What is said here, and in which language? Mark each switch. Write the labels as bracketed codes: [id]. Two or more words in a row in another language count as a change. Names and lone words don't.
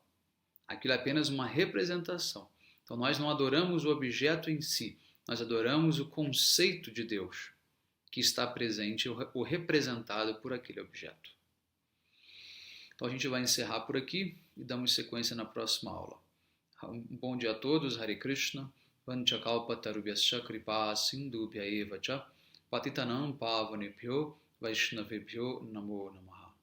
[pt] Aquilo é apenas uma representação. Então, nós não adoramos o objeto em si, nós adoramos o conceito de Deus que está presente ou representado por aquele objeto. Então, a gente vai encerrar por aqui e damos sequência na próxima aula. Um bom dia a todos, [sa] हरे कृष्ण, वाञ्छाकल्पतरुभ्यश्च कृपा सिन्धुभ्य एव च, पतितानां पावनेभ्यो वैष्णवेभ्यो नमो नमः.